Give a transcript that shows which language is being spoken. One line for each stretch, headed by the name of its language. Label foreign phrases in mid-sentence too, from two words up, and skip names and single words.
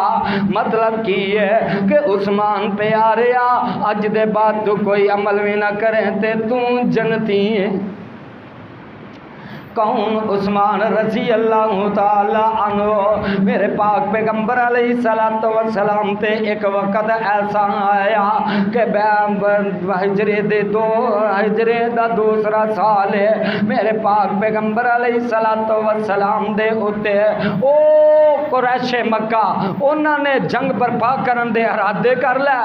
Punjabi: مطلب کی ہے کہ عثمان پیارے اج دے بعد توں کوئی عمل بھی نہ کرے تے توں جنتی ہے. کون؟ عثمان
Arabic: رضي الله تعالى عنه.
Punjabi: میرے پاک پیغمبر
Arabic: عليه الصلاة والسلام
Punjabi: تے ایک وقت ایسا آیا کہ ہجرے دا دوسرا سال ہے میرے پاک پیغمبر
Arabic: عليه الصلاة والسلام
Punjabi: دے اتے او قریشِ مکہ انہوں نے جنگ برپا کرن دے ارادے کر لئے.